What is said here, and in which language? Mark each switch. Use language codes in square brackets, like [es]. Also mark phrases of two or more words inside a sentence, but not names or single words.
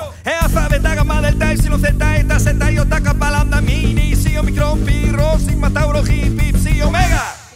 [it] Alfa, beta, gamma, delta, epsilon, zeta, eta, zeta, iota, kappa, lambda, mini, si, omicron, pi, rho, sigma, tauro, hi, pi, psi, omega.